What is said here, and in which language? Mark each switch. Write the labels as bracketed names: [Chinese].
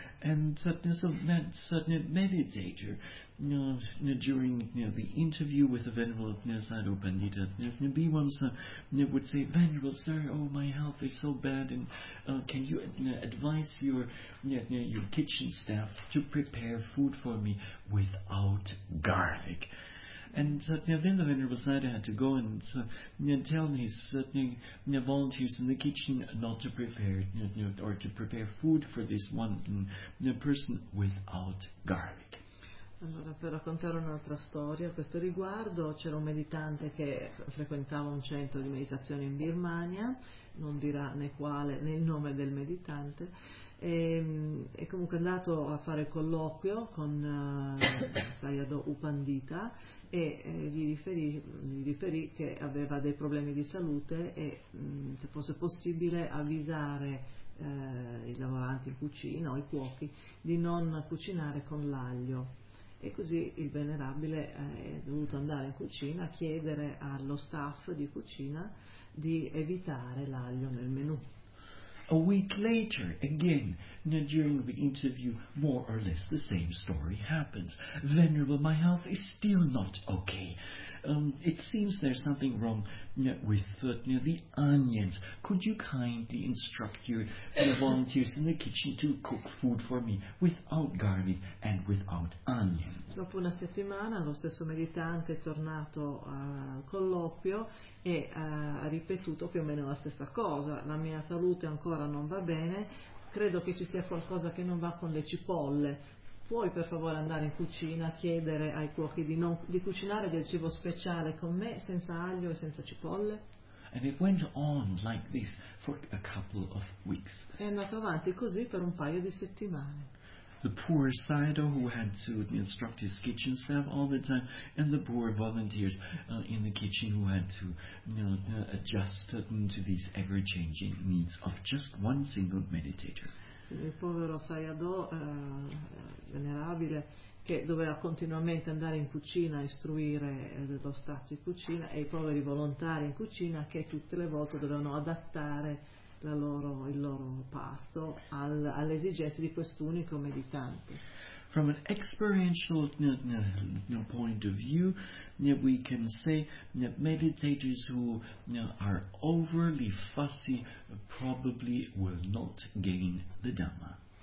[English] And so that meditator, during the interview with the Venerable Sadhu Pandita Bhimamsa, would say, Venerable sir, oh, my health is so bad, and can you advise your kitchen staff to prepare food for me without garlic? And then the Venerable Sadhu had to go and tell his volunteers in the kitchen not to prepare or to prepare food for this one person without garlic. [Italian] Allora, per raccontare un'altra storia a questo riguardo, c'era un meditante che frequentava un centro di meditazione in Birmania, non dirà né quale né il nome del meditante, e comunque è andato a fare colloquio con Sayadaw Upandita e gli riferì che aveva dei problemi di salute e se fosse possibile avvisare i lavoranti in cucina o i cuochi di non cucinare con l'aglio. E così il venerabile è dovuto andare in cucina a chiedere allo staff di cucina di evitare l'aglio nel menù. [English] A week later, again, during the interview, more or less the same story happens. Venerable, my health is still not okay. It seems there's something wrong with the onions. Could you kindly instruct your volunteers in the kitchen to cook food for me without garlic and without onions? [Italian] Dopo una settimana, lo stesso meditante è tornato al colloquio e ha ripetuto più o meno la stessa cosa. La mia salute ancora non va bene. Credo che ci sia qualcosa che non va con le cipolle. Puoi per favore andare in cucina a chiedere ai cuochi di cucinare del cibo speciale con me senza aglio e senza cipolle? [English] And it went on like this for a couple of weeks. [Italian] È andato avanti così per un paio di settimane. [English] The poor Sayadaw, who had to instruct his kitchen staff all the time, and the poor volunteers in the kitchen who had to adjust to these ever-changing needs of just one single meditator. [Italian] Il povero Sayadaw, venerabile, che doveva continuamente andare in cucina a istruire lo staff di cucina e i poveri volontari in cucina che tutte le volte dovevano adattare il loro pasto alle esigenze di quest'unico meditante. [English] From an experiential point of view, we can say that meditators who are overly fussy probably will not gain the Dhamma.